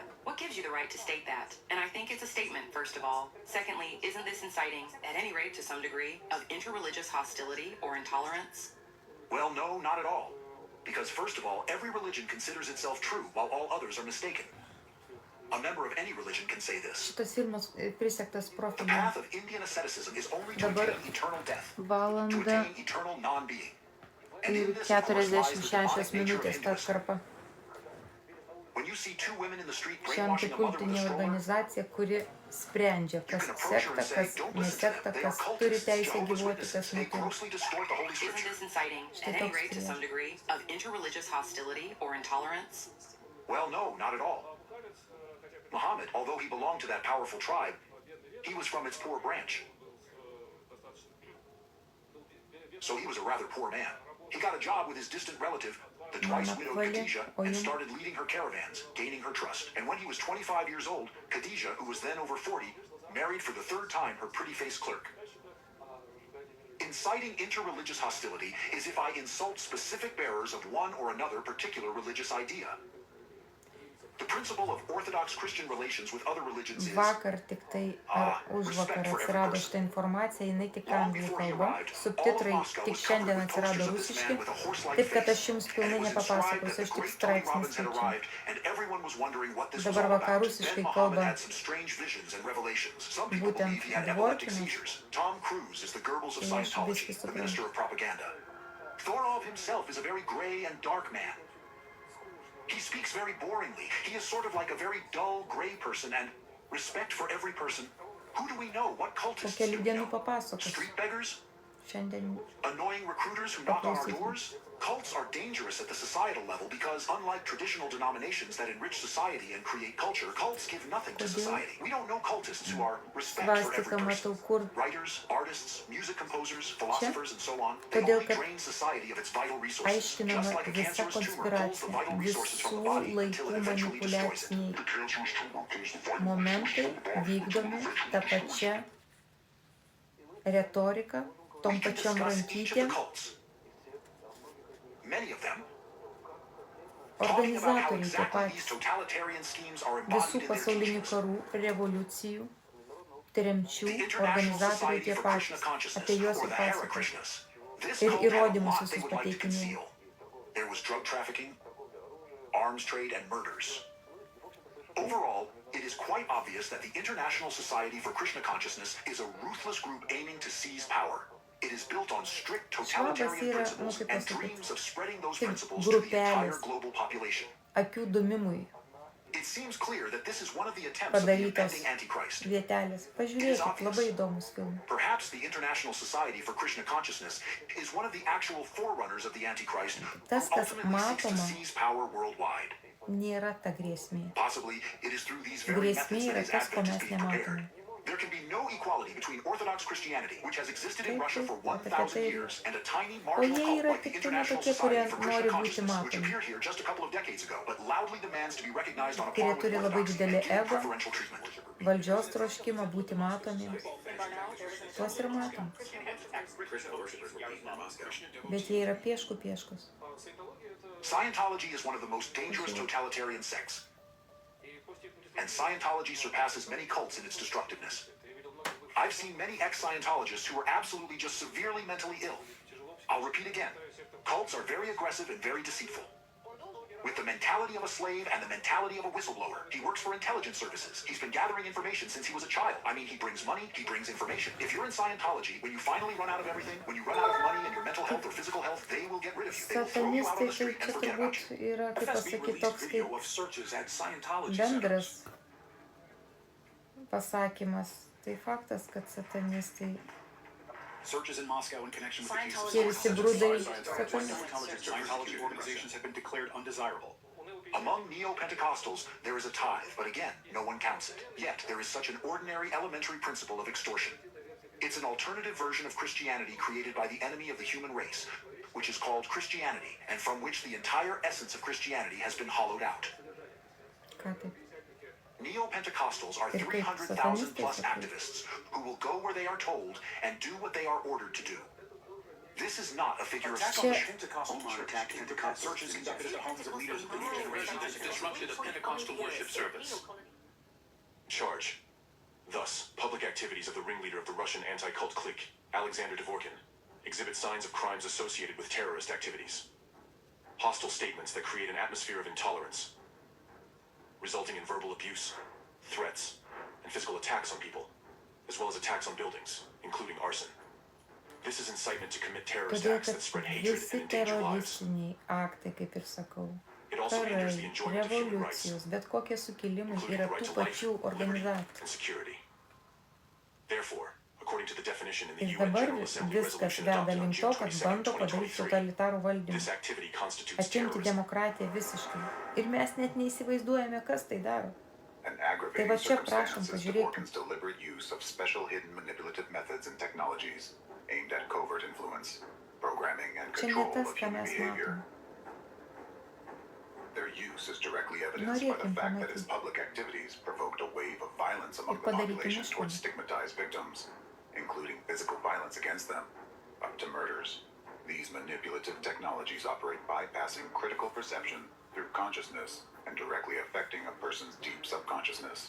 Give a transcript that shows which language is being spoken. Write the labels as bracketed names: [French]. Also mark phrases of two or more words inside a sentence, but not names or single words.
[English] What gives you the right to state that? And I think it's a statement, first of all. Secondly, isn't this inciting, at any rate to some degree, of interreligious hostility or intolerance? Well, no, not at all. Because first of all, every religion considers itself true, while all others are mistaken. A member of any religion can say this. [Lithuanian] Šitas filmas prisektas [English] The [Lithuanian] Profilyje. [English] path of Indian asceticism is only to [Lithuanian] Dabar [English] attain eternal death, to [Lithuanian] valanda [English] attain eternal non-being. And [Lithuanian] ir [English] in this, of course, lies the [Lithuanian] 46 [English] demonic nature of [Lithuanian] minutės ta [English] Hinduism. [Lithuanian] atkarpa. [English] When you see two women in the street [Lithuanian] Ši [English] brainwashing a mother with a [Lithuanian] antikultinė [English] stroller, [Lithuanian] organizacija, kuri sprendžia, kas sekta, kas nesekta, kas turi teisę gyvuoti, kas [English] they [Lithuanian] neturi. [English] grossly distort the Holy Isn't Scripture. this inciting, at any rate to some degree, of interreligious hostility or intolerance? Well, no, not at all. Muhammad, although he belonged to that powerful tribe, he was from its poor branch. So he was a rather poor man. He got a job with his distant relative, the twice-widowed Khadijah, and started leading her caravans, gaining her trust. And when he was 25 years old, Khadijah, who was then over 40, married for the third time her pretty-faced clerk. Inciting interreligious hostility is if I insult specific bearers of one or another particular religious idea. The principle of Orthodox Christian relations with other religions is [Lithuanian] Vakar tik tai ar užvakar atsirado šitą informaciją, jinai tik anglų kalba, subtitrai tik šiandien atsirado rusiški, taip kad aš jums pilnai nepapasakosiu, aš tik straipsnį skaičiu. Dabar va ką rusiškai kalba būtent Dvorkinas, tai aš viską suprantu. [English] Thorov himself is a very gray and dark man. He speaks very boringly. He is sort of like a very dull, gray person, and respect for every person. Who do we know? What cultists [Lithuanian] Po [English] do [Lithuanian] kelių [English] we [Lithuanian] dienų [English] know? [Lithuanian] papasakosiu. [English] Street beggars? [Lithuanian] Šiandien [English] Annoying recruiters who knock on our doors? Cults are dangerous at the societal level because, unlike traditional denominations that enrich society and create culture, cults give nothing to society. We don't know cultists who are respect for every [Lithuanian] svastika [English] person. [Lithuanian] matau kur. [English] Writers, artists, music composers, philosophers, and so on, they [Lithuanian] Todėl, [English] only [Lithuanian] kad [English] drain society of its vital resources. Just [Lithuanian] aiškinama [English] like a [Lithuanian] visa [English] cancerous tumor pulls the [Lithuanian] konspiracija, [English] vital resources from the [Lithuanian] visų [English] body [Lithuanian] laikų [English] until it eventually destroys it. [Lithuanian] manipuliaciniai momentai vykdomi tą pačią retoriką, tom [English] We can [Lithuanian] pačiom [English] discuss each of the [Lithuanian] rankytėm. [English] cults. Many of them talking about how [Lithuanian] Organizatoriai tie [English] exactly these [Lithuanian] patys [English] totalitarian schemes are [Lithuanian] visų [English] embodied in their [Lithuanian] pasaulinių [English] teachings. [Lithuanian] karų, revoliucijų, tremčių, [English] The International [Lithuanian] organizatoriai [English] Society [Lithuanian] tie [English] for [Lithuanian] patys. [English] Krishna Consciousness, [Lithuanian] Apie juos [English] or [Lithuanian] ir [English] the Hare [Lithuanian] pasakoju. [English] Krishnas. This [Lithuanian] Ir [English] cult had a [Lithuanian] įrodymus [English] lot they [Lithuanian] visus [English] would like to [Lithuanian] pateikinėjau. [English] conceal. There was drug trafficking, arms trade, and murders. Overall, it is quite obvious that the International Society for Krishna Consciousness is a ruthless group aiming to seize power. It is built on strict totalitarian principles and dreams of spreading those principles to the entire global population. [Lithuanian] Akių dūmimui [English] It seems clear that this is one of the attempts of the [Lithuanian] padarytos [English] impending Antichrist. [Lithuanian] vietelės. Pažiūrėkit, labai įdomus filmas. [English] Perhaps the International Society for Krishna Consciousness is one of the actual forerunners of the Antichrist who [Lithuanian] Tas, kas [English] ultimately seeks to [Lithuanian] matoma, [English] seize power worldwide. [Lithuanian] nėra ta grėsmė. [English] Possibly it is through these very [Lithuanian] Grėsmė [English] methods that [Lithuanian] yra [English] his [Lithuanian] tas, ko [English] advent is [Lithuanian] mes [English] being prepared. [Lithuanian] nematome. [English] There can be no equality between Orthodox Christianity, which has existed in [Lithuanian] Taip, [English] Russia for [Lithuanian] taip, apie [English] 1,000 [Lithuanian] tai ir- [English] years, and a tiny [Lithuanian] O [English] marginal [Lithuanian] jie [English] cult [Lithuanian] yra [English] like the [Lithuanian] tik tai [English] International [Lithuanian] tokie, kurie [English] Society for [Lithuanian] nori [English] Krishna [Lithuanian] būti [English] Consciousness, which [Lithuanian] matomi. [English] appeared here just a couple of decades ago, but loudly demands to be recognized on a [Lithuanian] Kurie [English] par with [Lithuanian] turi labai [English] Orthodoxy [Lithuanian] didelį [English] and given [Lithuanian] ego, [English] preferential treatment. [Lithuanian] valdžios troškimą būti matomiems. Tuos ir matom. Bet jie yra pieškus. [English] Scientology is one of the most dangerous totalitarian sects. And Scientology surpasses many cults in its destructiveness. I've seen many ex-Scientologists who are absolutely just severely mentally ill. I'll repeat again. Cults are very aggressive and very deceitful. With the mentality of a slave and the mentality of a whistleblower. He works for intelligence services. He's been gathering information since he was a child. I mean, he brings money, he brings information. If you're in Scientology, when you finally run out of everything, when you run out of money and your mental health or physical health, they will get rid of you. They will throw you out on the [Lithuanian] Satanistai, [English] street [Lithuanian] tai [English] and [Lithuanian] čia [English] forget about [Lithuanian] turbūt [English] you. [Lithuanian] yra, kaip [English] FSB [Lithuanian] pasakyti, [English] released [Lithuanian] toks [English] video [Lithuanian] kaip [English] of searches at Scientology [Lithuanian] bendras [English] centers. [Lithuanian] pasakymas. Tai faktas, kad satanistai [English] Searches in Moscow in connection with the case of [Lithuanian] Tie visi brūdai [English] Scientology organizations have been declared undesirable. Among neo-Pentecostals, there is a tithe, but again, no one counts it. Yet, there is such an ordinary elementary principle of extortion. It's an alternative version of Christianity created by the enemy of the human race, which is called Christianity, and from which the entire essence of Christianity has been hollowed out. [Lithuanian] ką taip. [English] Neo-Pentecostals are [Lithuanian] Ir kaip [English] 300,000 plus [Lithuanian] satanistai, [English] activists who will go where they are told and do what they are ordered to do. This is not a figure of [Lithuanian] Čia [English] speech. Pentecostal church Pentecostal searches conducted at the homes of leaders of the new generation has disrupted a Pentecostal worship service. Charge. Thus, public activities of the ringleader of the Russian anti-cult clique, Alexander Dvorkin, exhibit signs of crimes associated with terrorist activities. Hostile statements that create an atmosphere of intolerance, resulting in verbal abuse, threats, and physical attacks on people, as well as attacks on buildings, including arson. This is incitement to commit terrorist [Lithuanian] Todėl, [English] acts [Lithuanian] kad [English] that spread hatred [Lithuanian] visi [English] and endanger lives. [Lithuanian] teroristiniai aktai, kaip ir sakau, [English] It also [Lithuanian] karai, [English] hinders the enjoyment of human rights, [Lithuanian] revoliucijos, bet kokie sukilimai [English] including [Lithuanian] yra [English] the right [Lithuanian] tų [English] to life, [Lithuanian] pačių [English] liberty, [Lithuanian] organizacijų. [English] and security. Therefore, according to the definition in the [Lithuanian] Ir [English] UN [Lithuanian] dabar [English] General Assembly [Lithuanian] viskas [English] resolution [Lithuanian] veda [English] adopted on [Lithuanian] link [English] June [Lithuanian] to, kad [English] 22, [Lithuanian] bando padaryti [English] 2023, [Lithuanian] totalitarų valdymą, [English] this activity constitutes [Lithuanian] atimti [English] terrorism. [Lithuanian] demokratiją visiškai. Ir mes net neįsivaizduojame, kas tai daro. [English] An [Lithuanian] Tai [English] aggravating [Lithuanian] va čia prašom, [English] circumstance is [Lithuanian] pažiūrėkim. [English] Dvorkin's deliberate use of special hidden manipulative methods and technologies aimed at covert influence, programming, and [Lithuanian] Čia ne [English] control [Lithuanian] tas, [English] of [Lithuanian] ką [English] human [Lithuanian] mes [English] behavior. [Lithuanian] matome. [English] Their use is directly evidenced by the [Lithuanian] Norėkim [English] fact that his [Lithuanian] pamatyti. [English] public activities provoked a wave of violence among [Lithuanian] Ir [English] the [Lithuanian] padaryti [English] population [Lithuanian] išvadą. [English] towards stigmatized victims, including physical violence against them, up to murders. These manipulative technologies operate bypassing critical perception through consciousness and directly affecting a person's deep subconsciousness.